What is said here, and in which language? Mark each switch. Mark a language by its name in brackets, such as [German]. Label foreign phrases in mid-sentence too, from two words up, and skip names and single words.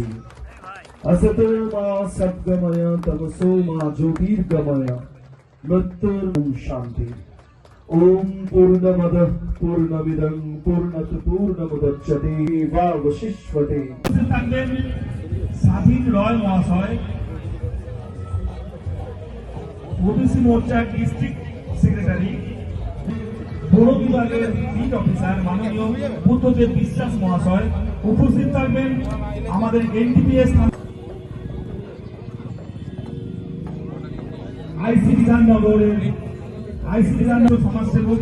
[Sanskrit] असतो मा सद्गमय तमसो मा ज्योतिर्गमय मृत्युर् शांति। ओम पूर्णमदः पूर्णमिदं पूर्णत पूर्णमुदच्यते वावशिष्यते। [Bangla] থাকবেন স্বাধীন রয় মহাশয়, ওবিসি মোর্চা [English] district secretary, [Bangla] বড় বিভাগের [English] lead officer [Bangla] মাননীয় বুদ্ধদেব বিশ্বাস মহাশয়। উপস্থিত থাকবেন আমাদের এনটিপিএস আইসি বিধাননগরের সমাজসেবক।